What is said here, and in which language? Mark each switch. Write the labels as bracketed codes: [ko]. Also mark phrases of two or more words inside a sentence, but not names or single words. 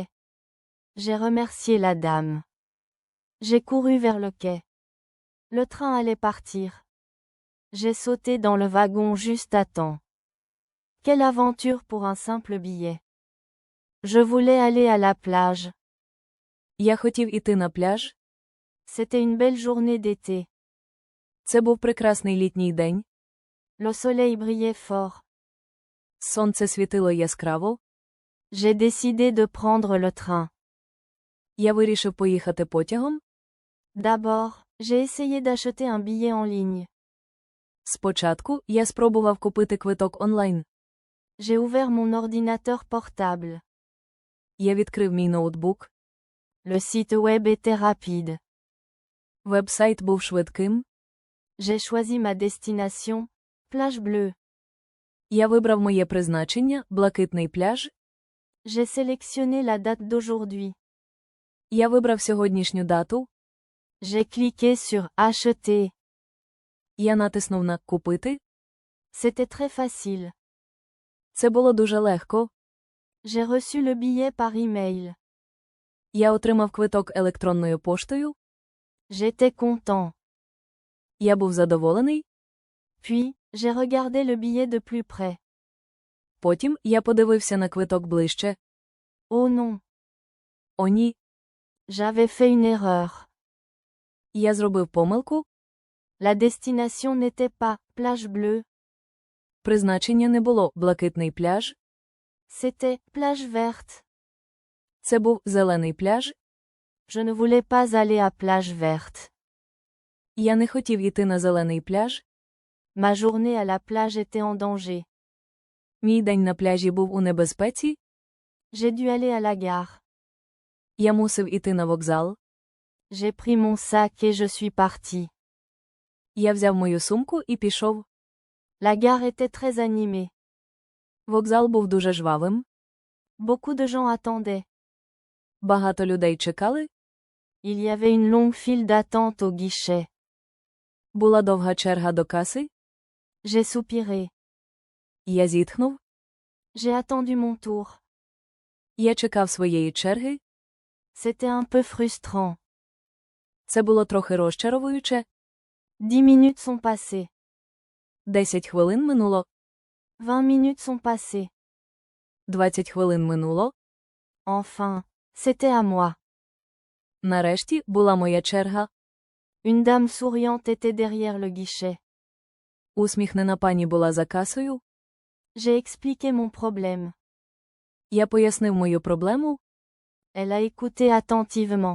[fr] J'ai remercié la dame. J'ai couru vers le quai. Le train allait partir. J'ai sauté dans le wagon juste à temps. Quelle aventure pour un simple billet. Je voulais aller à la plage. [uk] Я хотів іти на пляж. [fr] C'était une belle journée d'été. [uk] Це був прекрасний літній день. [fr] Le soleil brillait fort. [uk] Сонце світило яскраво. [fr] J'ai décidé de prendre le train. [uk] Я вирішив поїхати потягом. [fr] D'abord, j'ai essayé d'acheter un billet en ligne. [uk] Спочатку я спробував купити квиток онлайн. [fr] J'ai ouvert mon ordinateur portable. [uk] Я відкрив мій ноутбук. [fr] Le site web était rapide. [uk] Веб-сайт був швидким. [fr] J'ai choisi ma destination, plage bleue. [uk] Я вибрав моє призначення, блакитний пляж. [fr] J'ai sélectionné la date d'aujourd'hui. [uk] Я вибрав сьогоднішню дату. [fr] J'ai cliqué sur Acheter. [uk] Я натиснув на «Купити». [fr] C'était très facile. [uk] Це було дуже легко. [fr] J'ai reçu le billet par email. [uk] Я отримав квиток електронною поштою. [fr] J'étais content. [uk] Я був задоволений. [fr] Puis, j'ai regardé le billet de plus près. [uk] Потім я подивився на квиток ближче. [fr] Oh non! [uk] О ні, [fr] J'avais fait une erreur. [uk] я зробив помилку. [fr] La destination n'était pas plage bleue. [uk] Призначення не було блакитний пляж. [fr] C'était plage verte. [uk] Це був зелений пляж. [fr] Je ne voulais pas aller à plage verte. [uk] Я не хотів йти на зелений пляж. [fr] Ma journée à la plage était en danger. [uk] Мій день на пляжі був у небезпеці. [fr] J'ai dû aller à la gare. [uk] Я мусив іти на вокзал. [fr] J'ai pris mon sac et je suis parti. [uk] Я взяв мою сумку і пішов. [fr] La gare était très animée. [uk] Вокзал був дуже жвавим. [fr] Beaucoup de gens attendaient. [uk] Багато людей чекали. [fr] Il y avait une longue file d'attente au guichet. [uk] Була довга черга до каси. [fr] J'ai soupiré. [uk] Я зітхнув. [fr] J'ai attendu mon tour. [uk] Я чекав своєї черги. [fr] C'était un peu frustrant. [uk] Це було трохи розчаровуюче. [fr] 10 minutes sont passées. [uk] 10 хвилин минуло. [fr] 20 minutes sont passées. [uk] 20 хвилин минуло. [fr] Enfin, c'était à moi. [uk] Нарешті була моя черга. [fr] Une dame souriante était derrière le guichet. [uk] Усміхнена пані була за касою. [fr] J'ai expliqué mon problème. [uk] Я пояснив мою проблему. [fr] Elle a écouté attentivement.